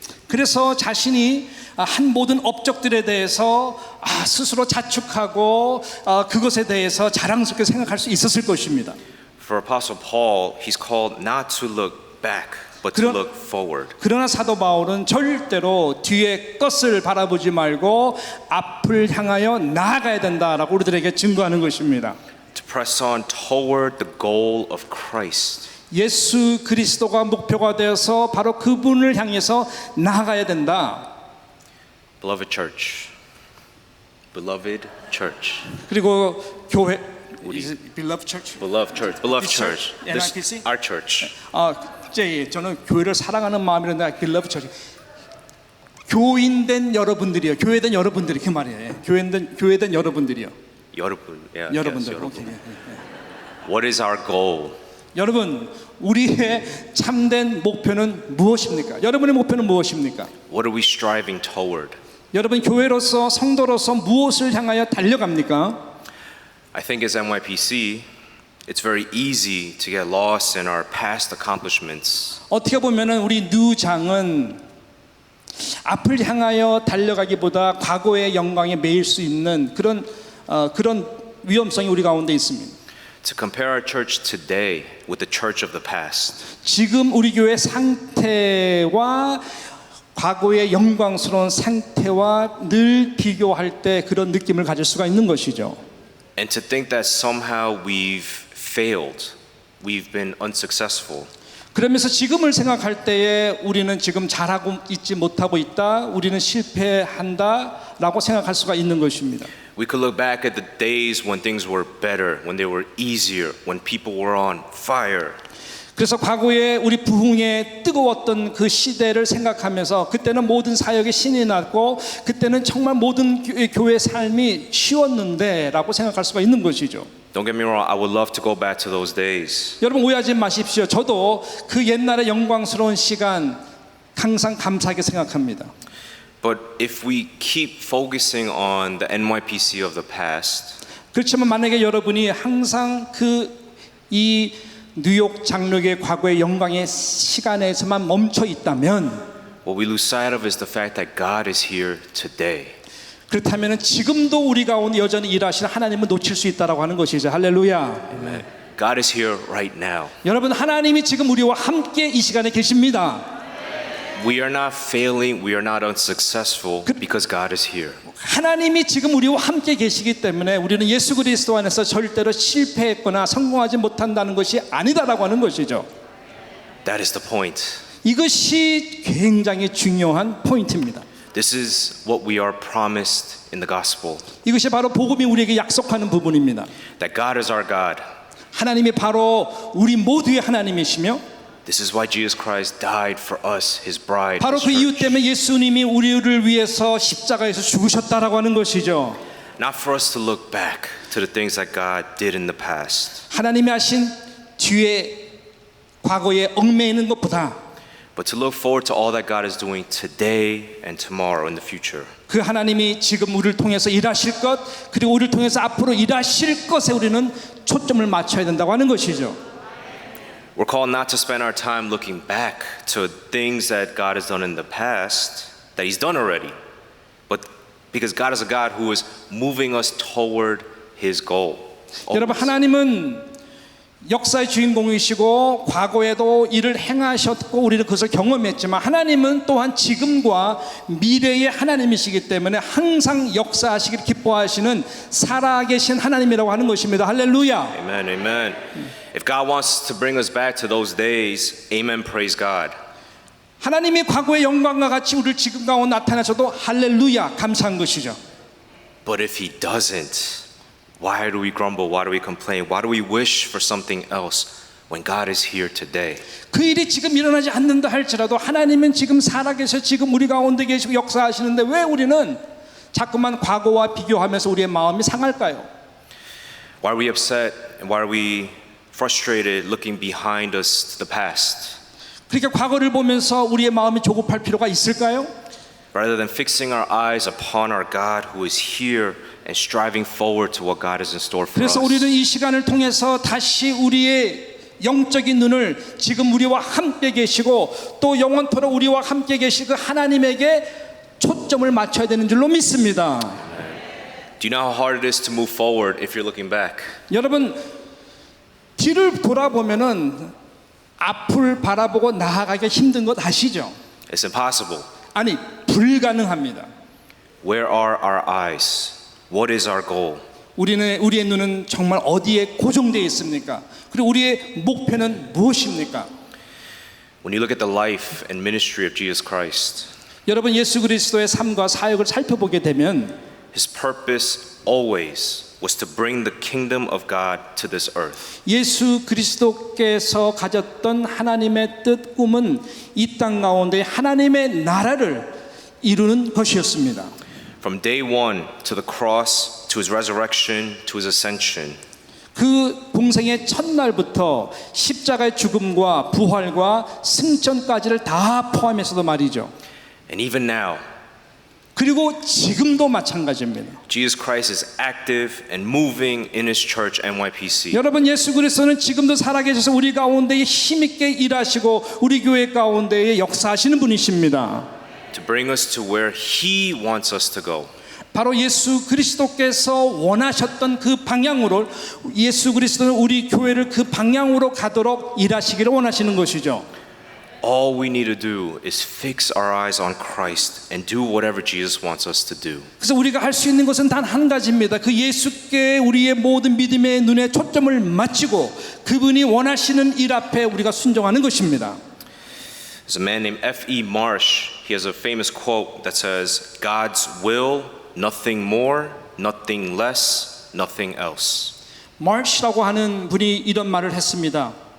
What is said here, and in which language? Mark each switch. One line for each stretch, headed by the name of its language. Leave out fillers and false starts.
Korean: 그래서 자신이 한 모든 업적들에 대해서 스스로 자축하고 그것에 대해서 자랑스럽게 생각할 수 있었을 것입니다.
English: For Apostle Paul, he's called not to look back, but to look forward.
Korean: 그러나 사도 바울은 절대로 뒤에 것을 바라보지 말고 앞을 향하여 나아가야 된다라고 우리들에게 증거하는 것입니다.
English: To press on toward the goal of Christ.
Korean: 예수 그리스도가 목표가 되어서 바로 그분을 향해서 나아가야 된다.
English: Beloved church. Beloved church.
Korean: 그리고 교회 우리
English: Beloved Church. Beloved church. Beloved This church. church? NIPC? Our church.
Korean: 이제 저는 교회를 사랑하는 마음이란데
English: Beloved Church.
Korean: 교인된 여러분들이요. 교회된 여러분들이 그 말이에요. 교회된 여러분들이요. 여러분.
English: Yeah,
Korean: 여러분들.
English: yes,
Korean: 오케이.
English: What is our goal?
Korean: 여러분, 우리의 참된 목표는 무엇입니까? 여러분의 목표는 무엇입니까?
English: What are we striving toward?
Korean: 여러분 교회로서 성도로서 무엇을 향하여 달려갑니까?
English: I think as NYPC, it's very easy to get lost in our past accomplishments.
Korean: 어떻게 보면은 우리 누장은 앞을 향하여 달려가기보다 과거의 영광에 매일 수 있는 그런 위험성이 우리 가운데 있습니다.
English: To compare our church today with the church of the past.
Korean: 지금 우리 교회 상태와 과거의 영광스러운 상태와 늘 비교할 때 그런 느낌을 가질 수가 있는 것이죠.
English: And to think that somehow we've failed, we've been unsuccessful.
Korean: 그러면서 지금을 생각할 때에 우리는 지금 잘하고 있지 못하고 있다, 우리는 실패한다라고 생각할 수가 있는 것입니다.
English: We could look back at the days when things were better, when they were easier, when people were on fire.
Korean: 그래서 과거에 우리 부흥에 뜨거웠던 그 시대를 생각하면서 그때는 모든 사역에 신이 났고 그때는 정말 모든 교회 삶이 쉬웠는데 라고 생각할 수가 있는 것이죠.
English: Don't get me wrong, I would love to go back to those days.
Korean: 여러분 오해하지 마십시오. 저도 그 옛날의 영광스러운 시간 항상 감사하게 생각합니다.
English: But if we keep focusing on the NYPC of the past,
Korean: 그렇지만 만약에 여러분이 항상 이 뉴욕 장로교의 과거의 영광의 시간에서만 멈춰 있다면
English: what we lose sight of is the fact that God is here today.
Korean: 그렇다면 지금도 우리 가운데 여전히 일하시는 하나님을 놓칠 수 있다라고 하는 것이죠. 할렐루야.
English: Amen. God is here right now.
Korean: 여러분 하나님이 지금 우리와 함께 이 시간에 계십니다.
English: We are not failing, we are not unsuccessful because God is here.
Korean: 하나님이 지금 우리와 함께 계시기 때문에 우리는 예수 그리스도 안에서 절대로 실패했거나 성공하지 못한다는 것이 아니다라고 하는 것이죠.
English: That is the point.
Korean: 이것이 굉장히 중요한 포인트입니다.
English: This is what we are promised in the gospel.
Korean: 이것이 바로 복음이 우리에게 약속하는 부분입니다.
English: That God is our God.
Korean: 하나님이 바로 우리 모두의 하나님이시며
English: This is why Jesus Christ died for us, His bride.
Korean: 바로
English: His
Korean: 그 이유
English: church.
Korean: 때문에 예수님이 우리를 위해서 십자가에서 죽으셨다라고 하는 것이죠.
English: Not for us to look back to the things that God did in the past,
Korean: 하나님이 하신 뒤에 과거에 얽매이는 것보다
English: but to look forward to all that God is doing today and tomorrow in the future.
Korean: 그 하나님이 지금 우리를 통해서 일하실 것 그리고 우리를 통해서 앞으로 일하실 것에 우리는 초점을 맞춰야 된다고 하는 것이죠.
English: We're called not to spend our time looking back to things that God has done in the past, that He's done already, but because God is a God who is moving us toward His goal.
Korean: 여러분 하나님은 역사의 주인공이시고 과거에도 일을 행하셨고 우리는 그것을 경험했지만 하나님은 또한 지금과 미래의 하나님이시기 때문에 항상 역사하시기를 기뻐하시는 살아계신 하나님이라고 하는 것입니다. 할렐루야.
English: Amen, amen. If God wants to bring us back to those days, amen, praise God.
Korean: 하나님이 과거의 영광과 같이 우리를 지금 가운데 나타내셔도 할렐루야 감사한 것이죠.
English: But if He doesn't, why do we grumble? Why do we complain? Why do we wish for something else when God is here today.
Korean: 그 일이 지금 일어나지 않는다 할지라도 하나님은 지금 살아계셔 지금 우리 가운데 계시고 역사하시는데 왜 우리는 자꾸만 과거와 비교하면서 우리의 마음이 상할까요?
English: Why are we upset and why are we frustrated looking behind us to the past?
Korean: 그렇게 과거를 보면서 우리의 마음이 조급할 필요가 있을까요?
English: Rather than fixing our eyes upon our God who is here and striving forward to what God has in store for
Korean: 그래서
English: us.
Korean: 우리는 이 시간을 통해서 다시 우리의 영적인 눈을 지금 우리와 함께 계시고 또 영원토록 우리와 함께 계시고 하나님에게 초점을 맞춰야 되는 줄로 믿습니다.
English: Do you know how hard it is to move forward if you're looking back?
Korean: 여러분 뒤를 돌아보면은 앞을 바라보고 나아가기 힘든 것 아시죠?
English: It's impossible.
Korean: 아니 불가능합니다.
English: Where are our eyes? What is our goal?
Korean: 우리의 눈은 정말 어디에 고정되어 있습니까? 그리고 우리의 목표는 무엇입니까?
English: When you look at the life and ministry of Jesus Christ,
Korean: 여러분 예수 그리스도의 삶과 사역을 살펴보게 되면
English: his purpose always was to bring the kingdom of God to this earth.
Korean: 예수 그리스도께서 가졌던 하나님의 뜻 꿈은 이 땅 가운데 하나님의 나라를 이루는 것이었습니다.
English: From day one to the cross, to his resurrection, to his ascension,
Korean: 그 공생의 첫날부터 십자가의 죽음과 부활과 승천까지를 다 포함해서도 말이죠.
English: and even now,
Korean: 그리고 지금도 마찬가지입니다.
English: Jesus Christ is active and moving in his church, NYPC.
Korean: 여러분 예수 그리스도는 지금도 살아계셔서 우리 가운데에 힘있게 일하시고 우리 교회 가운데에 역사하시는 분이십니다.
English: To bring us to where he wants us to go.
Korean: 바로 예수 그리스도께서 원하셨던 그 방향으로 예수 그리스도는 우리 교회를 그 방향으로 가도록 일하시기를 원하시는 것이죠.
English: All we need to do is fix our eyes on Christ and do whatever Jesus wants us to do.
Korean: 그래서 우리가 할 수 있는 것은 단 한 가지입니다. 그 예수께 우리의 모든 믿음의 눈에 초점을 맞추고 그분이 원하시는 일 앞에 우리가 순종하는 것입니다.
English: There's a man named F.E. Marsh. He has a famous quote that says, God's will, nothing more, nothing less, nothing else.
Korean: 마르시라고 하는 분이 이런 말을 했습니다.